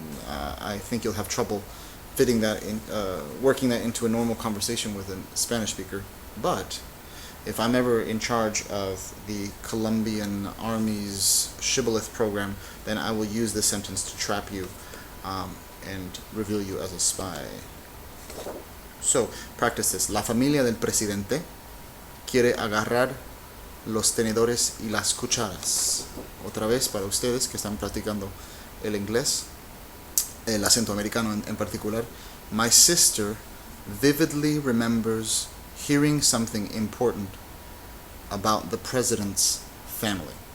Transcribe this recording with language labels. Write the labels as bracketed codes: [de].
[en] I think you'll have trouble fitting that in, working that into a normal conversation with a Spanish speaker. But if I'm ever in charge of the Colombian Army's shibboleth program, then I will use this sentence to trap you and reveal you as a spy. So, practice this. [es] La familia del presidente quiere agarrar los tenedores y las cucharas. Otra vez para ustedes que están practicando el inglés, el acento americano en particular. [en] My sister vividly remembers hearing something important about the president's family.